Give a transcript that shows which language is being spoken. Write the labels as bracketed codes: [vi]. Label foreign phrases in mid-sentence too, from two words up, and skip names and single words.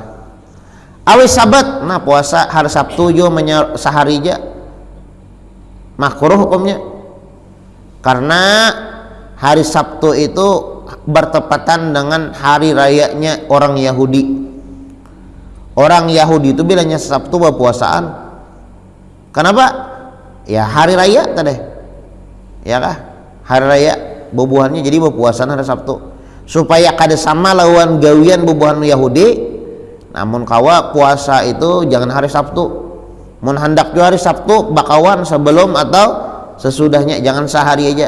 [id] Awis sabat nah puasa hari Sabtu jo sehari aja makruh hukumnya, karena hari Sabtu itu bertepatan dengan hari rayanya orang Yahudi. Orang Yahudi itu bilangnya Sabtu berpuasaan. Kenapa? Ya hari raya tadi, ya kah? [bjn] Hari raya bubuhannya jadi berpuasaan hari Sabtu supaya kada sama lawan gawian bubuhan Yahudi. Namun kawa puasa itu jangan hari Sabtu, mun hendak juga hari Sabtu bakawan sebelum atau sesudahnya, jangan sehari aja.